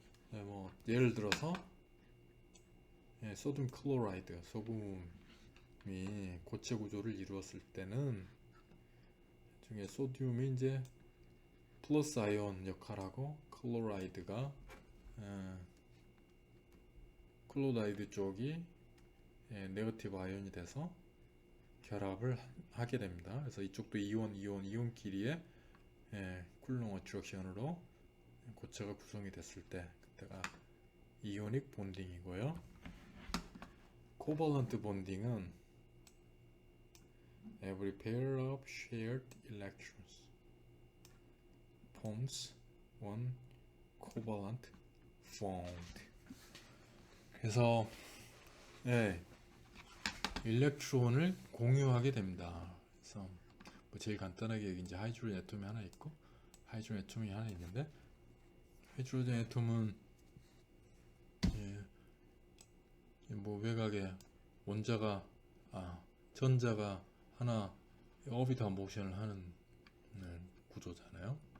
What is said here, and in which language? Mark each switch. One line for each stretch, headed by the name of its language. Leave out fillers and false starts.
Korean: 네, 뭐 예를 들어서 소듐 클로라이드, 소금이 고체 구조를 이루었을 때는 중에 소듐이 이제 플러스 아이온 역할하고 클로라이드가 클로라이드 쪽이 네거티브 아이온이 돼서 결합을 하게 됩니다. 그래서 이쪽도 이온끼리의 쿨롱 어트랙션으로 고체가 구성이 됐을 때 그때가 이오닉 본딩이고요. 코발런트 본딩은
English: every pair of shared electrons forms one covalent bond.
Korean: 그래서 일렉트론을 공유하게 됩니다. 그래서 뭐 제일 간단하게 여기 이제 하이드로젠 애톰이 하나 있고 하이드로젠 애톰이 하나 있는데, 하이드로젠 애톰은 뭐 외곽에 원자가 전자가 하나 오비탈 모션을 하는 구조잖아요.